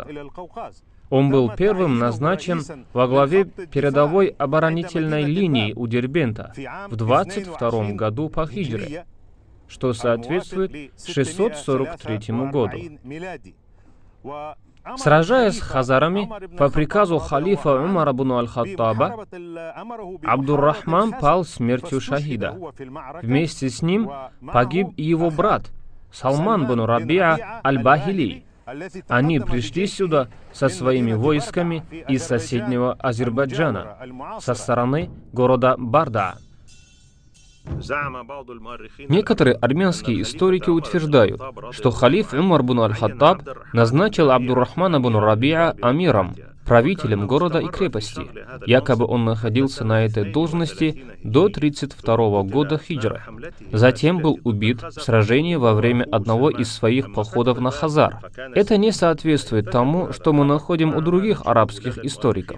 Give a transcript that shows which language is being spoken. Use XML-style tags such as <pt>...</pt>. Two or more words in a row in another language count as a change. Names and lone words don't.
<ru>Он был первым назначен во главе передовой оборонительной линии у Дербента в 22 году по хиджре, что соответствует 643 году. Сражаясь с хазарами по приказу халифа Умара ибн аль-Хаттаба, Абдур-Рахман пал смертью шахида. Вместе с ним погиб и его брат Салман бин Рабиа аль-Бахили. Они пришли сюда со своими войсками из соседнего Азербайджана, со стороны города Барда. Некоторые армянские историки утверждают, что халиф Умар ибн аль-Хаттаб назначил Абдур-Рахмана ибн Рабиа амиром, правителем города и крепости. Якобы он находился на этой должности до 32 года хиджры. Затем был убит в сражении во время одного из своих походов на Хазар. Это не соответствует тому, что мы находим у других арабских историков.</ru>